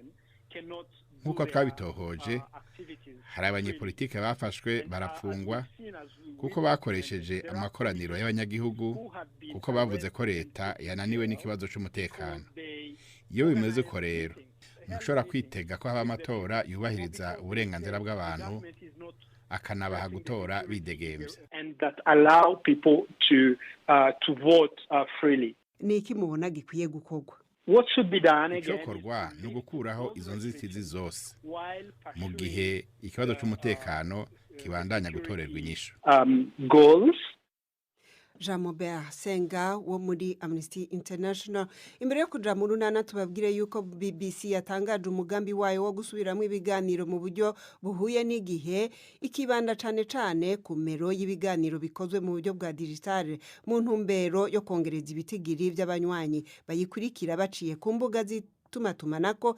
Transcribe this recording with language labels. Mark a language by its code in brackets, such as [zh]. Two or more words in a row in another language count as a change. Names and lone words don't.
[rn] Nkuko twabitohoje, hari abanyepolitike bafashwe barafungwa kuko bakoresheje amakoraniro y'abanyagihugu, kuko bavuze ko leta yananiwe n'ikibazo c'umutekano. Iyo bimeze uko rero, ntushobora kwitega ko haba amatora yubahiriza uburenganzira bw'abantu, akanabaha gutora bidegemvye. [en] And that allow people to vote freely. [rn] Ni iki mubona gikwiye gukorwa? [en] What should be done again? [rn] Icokorwa ni ugukuraho izo nzitizi zose mu gihe ikibazo c'umutekano kibandanya gutorerwa inyishu. Goals. Jean Mobert Senga wo muri Amnesty International. Imbere yo kuja mu runana tubabwire yuko BBC yatangaje umugambi wayo wo gusubiramwe ibiganiro mu buryo buhuye n'igihe, ikibanda cane ku mero y'ibiganiro bikozwe mu buryo bwa digital mu ntumbero yo kongereza ibitigiri by'abanywanyi bayikurikira baciye ku mbuga tumatumanako.